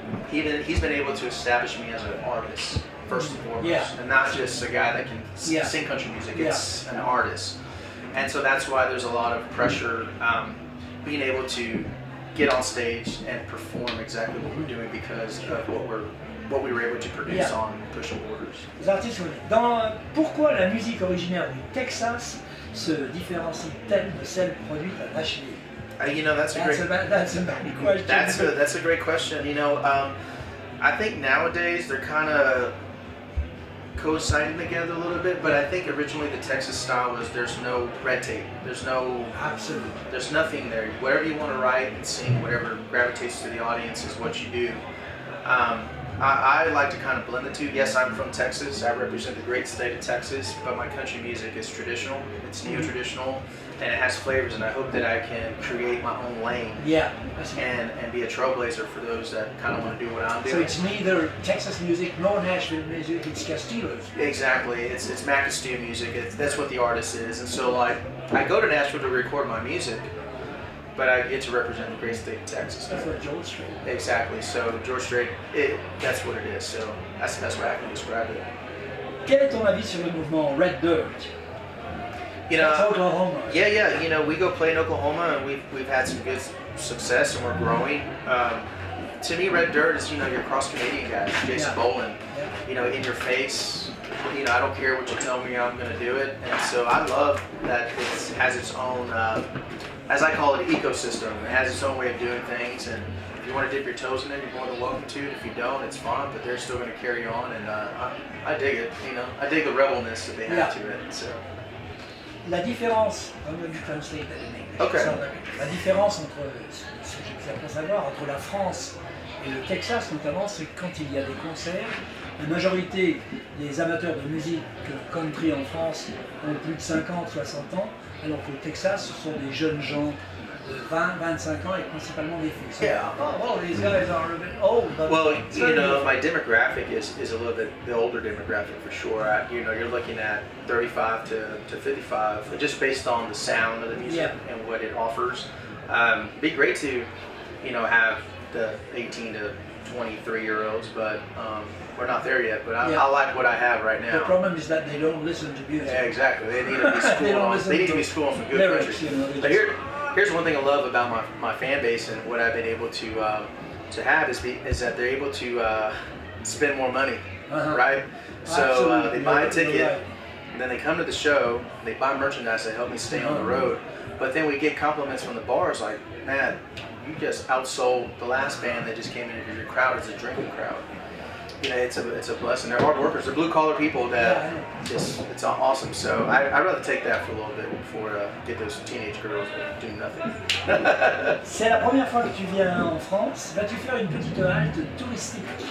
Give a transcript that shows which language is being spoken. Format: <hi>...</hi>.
<en>He's been able to establish me as an artist first and foremost, and not just a guy that can sing country music. It's an artist, and so that's why there's a lot of pressure being able to get on stage and perform exactly what we're doing because of what we were able to produce on Pushing Borders.</en> <fr>Les artistes, pourquoi la musique originaire du Texas se différencie-t-elle de celle produite à Nashville?</fr> <en>That's a great question. That's a great question. I think nowadays they're kind of coinciding together a little bit, but I think originally the Texas style was there's no red tape, there's nothing there. Whatever you want to write and sing, whatever gravitates to the audience is what you do. I like to kind of blend the two. Yes, I'm from Texas. I represent the great state of Texas, but my country music is traditional. It's neo-traditional, and it has flavors, and I hope that I can create my own lane and be a trailblazer for those that kind of want to do what I'm doing. So it's neither Texas music nor Nashville music, it's Castillo's. Exactly. It's Matt Castillo music. That's what the artist is. And so I go to Nashville to record my music, but I get to represent the great state of Texas. That's what George Strait. Exactly. So George Strait, that's what it is. So that's the best way I can describe it.</en> <fr>Quel est ton avis sur le mouvement Red Dirt?</fr> <en>That's Oklahoma. Yeah. We go play in Oklahoma, and we've had some good success, and we're growing. To me, Red Dirt is your cross Canadian guys, Jason Boland. In your face. I don't care what you tell me, I'm going to do it. And so I love that it has its own, as I call it, ecosystem. It has its own way of doing things, and if you want to dip your toes in it, you're more than welcome to. If you don't, it's fine, but they're still going to carry on, and I dig it. I dig the rebelness that they have to it. So.</en> <fr>La différence,</fr> <en>I'm going to translate that in English. Okay.</en> <fr>La différence entre ce que j'ai pu savoir entre la France et le Texas notamment, c'est que quand il y a des concerts, la majorité des amateurs de musique country en France ont plus de 50, 60 ans, alors qu'au Texas, ce sont des jeunes gens de 20, 25 ans et principalement des filles.</fr> <en>So, these guys are a bit old. But my demographic is a little bit the older demographic for sure. You're looking at 35 to 55, just based on the sound of the music and what it offers. It'd be great to, have the 18 to 23-year-olds, but we're not there yet. But I like what I have right now. The problem is that they don't listen to music. Yeah, exactly. They need to be schooled They need to be schooled on some good lyrics, country. But here's one thing I love about my fan base and what I've been able to have is that they're able to spend more money, right? So they buy a ticket, and then they come to the show, they buy merchandise that help me stay on the road. But then we get compliments from the bars like, man, you just outsold the last band that just came in, because your crowd is a drinking crowd. It's a blessing. They're hard workers. They're blue collar people that it's awesome. So I'd rather take that for a little bit before get those teenage girls that do nothing.</en> <fr>C'est la première fois que tu viens en France. Vas-tu faire une petite halte touristique?</fr>